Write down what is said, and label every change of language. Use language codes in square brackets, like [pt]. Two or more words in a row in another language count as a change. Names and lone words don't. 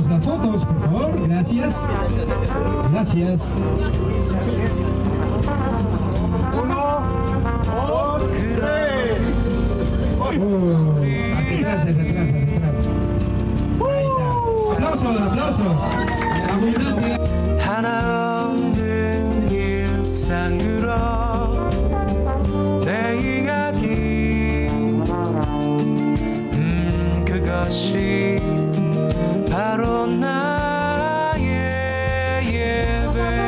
[es] fotos, por favor. Gracias. Gracias. Hacia atrás, hacia atrás, hacia atrás. Ahí está. Aplauso, aplauso. Abundante. [ko] 하나 없는 일상으로 내 이야기 그것이 바로 나의 예배.